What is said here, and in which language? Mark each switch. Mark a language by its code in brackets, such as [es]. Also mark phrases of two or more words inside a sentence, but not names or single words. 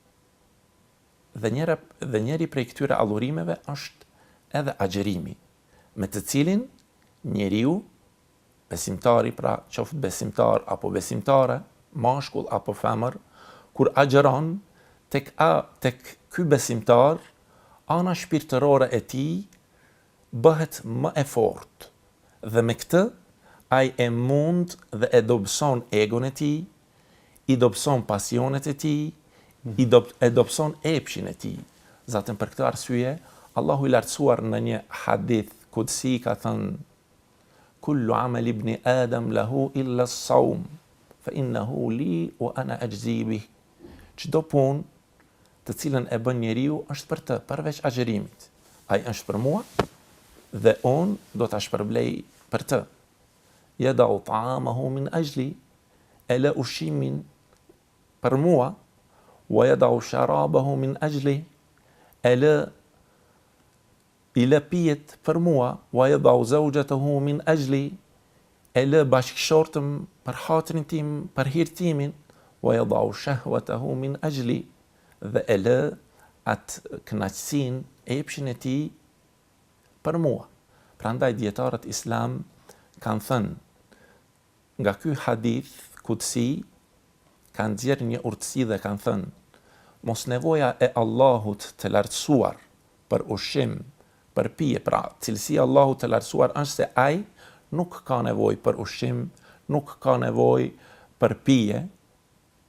[sq] Dhe njëri prej këtyre adhurimeve është edhe agjerimi, me të cilin njeriu, besimtari, pra qoftë besimtar apo besimtare, mashkull apo femër, kur agjeron tek ky besimtar, ana shpirtërore e tij bëhet më e fortë. Dhe me këtë ai e mund dhe e dobëson egon e tij, i dobëson pasionet e tij, e dobëson epshin e tij. Zaten për këtë arsye, Allahu i lartësuar në një hadith kudsi ka thënë: [ar] كل عمل ابن آدم له إلا الصوم، فإنه لي وأنا أجزي به. [sq] Çdo punë të cilën e bën njeriu është për të, përveç agjerimit. Ai është për mua dhe unë do ta shpërblej për të. [ar] يدع طعامه من أجلي, [sq] e lë ushqimin për mua, [ar] ويدع شرابه من أجلي, [sq] i lë pijet për mua, [ar] ويدع زوجته من أجلي, [sq] e lë bashkëshortëm për hatrin tim, për hirtimin, [ar] ويدع شهوته من أجلي, [sq] dhe e lë atë kënaqësinë, epshin e tij për mua. Prandaj dietarët islam kanë thënë, nga ky hadith kudsi kanë nxjerrë një urtësi dhe kanë thënë: mos nevoja e Allahut të lartësuar për ushqim, për pije, pra cilësia e Allahut të lartësuar është se ai nuk ka nevojë për ushqim, nuk ka nevojë për pije.